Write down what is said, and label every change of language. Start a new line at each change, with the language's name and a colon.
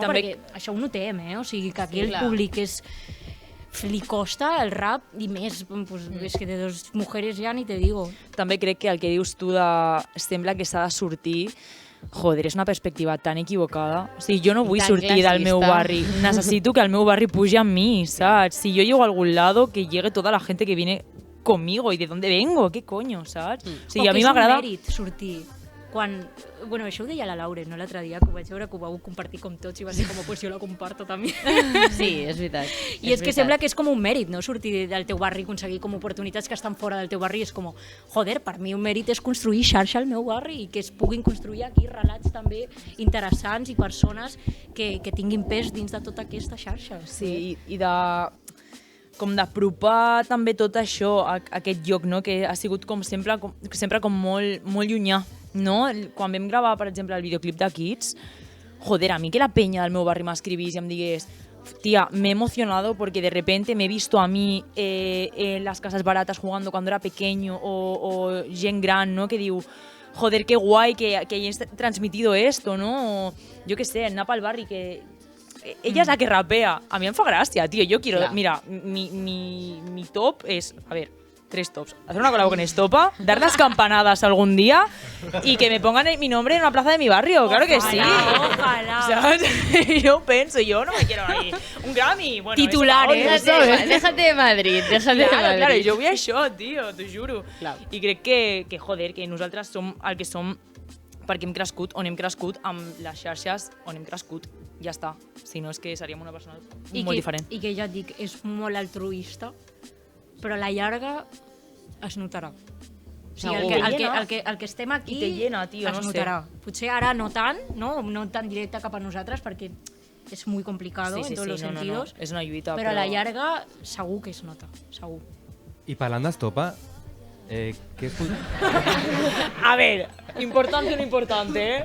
Catalan: Perquè això ho notem, o sigui que aquí el públic li costa el rap i més, és que
Spanish: de dos mujeres
Catalan: ja ni te digo. També crec que el que dius tu sembla que s'ha de sortir, joder, és una perspectiva tan equivocada. O sigui, jo no vull sortir del meu barri, necessito que el meu barri pugi amb mi, saps?
Spanish: Si jo llego a algun lado, que llegue tota la gente que viene conmigo y de dónde vengo, qué coño, saps?
Catalan: O sigui, a mi m'agrada... O que és un mèrit sortir. Bueno, això ho deia la Lauren, no? L'altre dia, que ho vaig veure, que ho vau compartir com tots i va ser com, pues jo la comparto també. Sí, és veritat. I és que sembla que és com un mèrit, no? Sortir del teu barri, aconseguir com oportunitats que estan fora del teu barri, és com, joder, per mi un mèrit és construir xarxa al meu barri i que es puguin construir aquí relats també interessants i persones que tinguin pes dins de tota aquesta xarxa. Sí, i com d'apropar també tot això a aquest lloc, no? Que ha sigut com sempre com molt llunyà, no? Quan vam gravar, per exemple, el videoclip de Kids, joder, a mi que la penya del meu barri m'escrivís i em digués, tía,
Spanish: me he emocionado porque de repente me he visto a mí en las casas baratas jugando cuando era pequeño
Catalan: o gent gran, ¿no?
Spanish: Que diu, joder, qué guay que hayas transmitido esto, ¿no? O, yo qué sé,
Catalan: anar pel barri que...
Spanish: Ella es la que rapea. A mí
Catalan: me fa gràcia,
Spanish: tío. Yo quiero... Mira, mi top es... A ver, 3 tops. Hacer una colabo con Estopa, dar las campanadas algún día y que me pongan mi nombre en una plaza de mi barrio. Claro que sí. Ojalá. ¿Sabes? Yo pienso, yo no me quiero ahí. Un Grammy. Bueno, titulares. Déjate de Madrid, déjate de Madrid.
Catalan: Claro, jo vull això, tio, t'ho juro. Clar. I crec que, joder, que nosaltres som el que som perquè hem crescut on hem crescut amb les xarxes on hem crescut. Ja està. Si no és que seríem una persona molt diferent. I que ja et dic, és molt altruista, però a la llarga es notarà. O sigui, el que estem aquí
Spanish: I te llena, tio,
Catalan: es notarà. Potser ara no tant, no tan directe cap a nosaltres, perquè és molt complicat en tots els sentidos. És una lluita, però a la llarga segur que es nota, segur. I parlant d'Estopa, què és...
Spanish: A ver, importante o no importante, ¿eh?